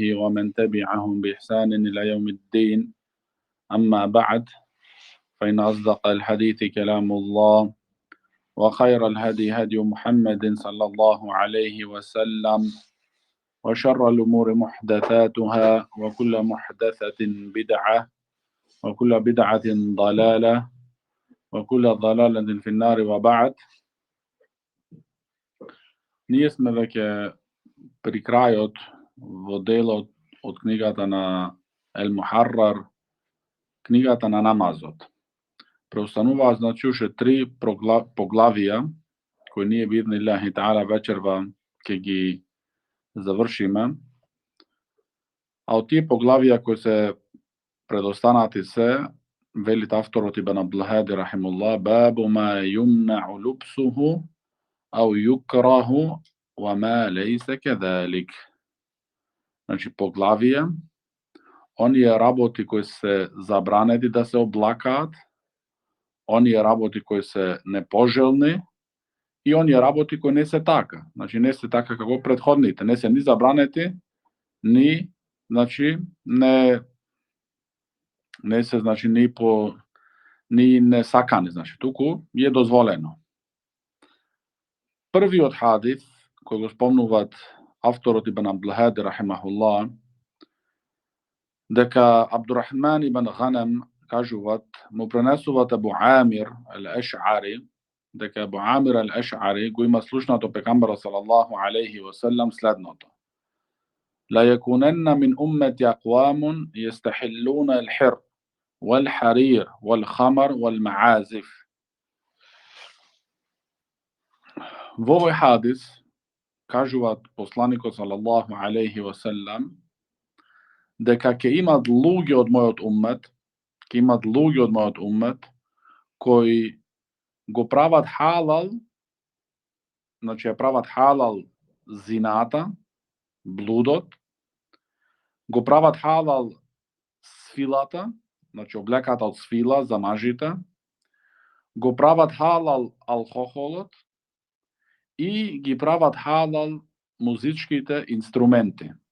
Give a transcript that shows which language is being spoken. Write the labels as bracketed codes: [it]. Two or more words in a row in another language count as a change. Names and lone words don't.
[ar] ومن تبعهم بإحسان إلى يوم الدين أما بعد فإن أصدق الحديث كلام الله وخير الهدي هدي محمد صلى الله عليه وسلم وشر الأمور محدثاتها وكل محدثة بدعة وكل بدعة ضلالة وكل ضلالة في النار وبعد. [mk] Ние сме веќе при крајот во делот од книгата на Ел Мухаррар, книгата на намазот. Преостануваа значи уште 3 поглавија кои ние [ar] بإذن الله تعالى [mk] вечерва ќе ги завршиме. А од тие поглавија кои се предостанати се, велит авторот Ибн Абдул-Хади рахимуллах, [ar] باب ما يمنع لبسه أو يكره وما ليس كذلك. [mk] Значи поглавија, оние работи кои се забранети да се облакаат, оние работи кои се непожелни и оние работи кои не се така. Значи не се така како претходните, не се ни забранети, ни значи не се значи ни не сакани, значи туку е дозволено. Првиот хадис кој го спомнуваат авторот Ибн Абдул-Хади рахимахуллах, дека Абдурахман ибн Гhanam кажуваат, му пренесуваат Абу Амир ал-Аш'ари, дека Абу Амир ал-Аш'ари го има слушнато пегамберот [ar] صلى الله عليه وسلم [mk] следното: [ar] لا يكونن من أمتي أقوام يستحلون الحر والحرير والخمر والمعازف. [mk] Во овој хадис кажуваат посланикот [ar] صلى الله عليه وسلم [mk] дека ќе имат луѓе од мојот уммет, кои го прават халал, значи ја прават халал зината, блудот, го прават халал свилата, значи облеката од свила за мажите, го прават халал алкохолот и ги прават халал музичките инструменти.